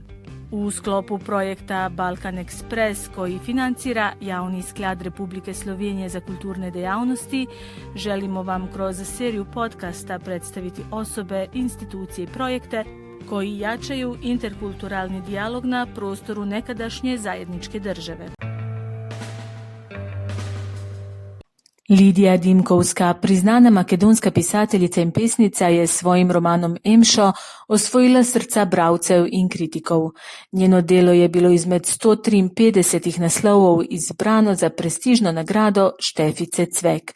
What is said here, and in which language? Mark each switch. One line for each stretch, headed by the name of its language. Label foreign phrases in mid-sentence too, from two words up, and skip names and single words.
Croatian: U sklopu projekta Balkan Express, koji financira Javni sklad Republike Slovenije za kulturne dejavnosti, želimo vam kroz seriju podcasta predstaviti osobe, institucije i projekte koji jačaju interkulturalni dijalog na prostoru nekadašnje zajedničke države.
Slovenian: Lidija Dimkovska, priznana makedonska pisateljica in pesnica, je s svojim romanom Emšo osvojila srca bralcev in kritikov. Njeno delo je bilo izmed 153 naslovov izbrano za prestižno nagrado Štefice Cvek.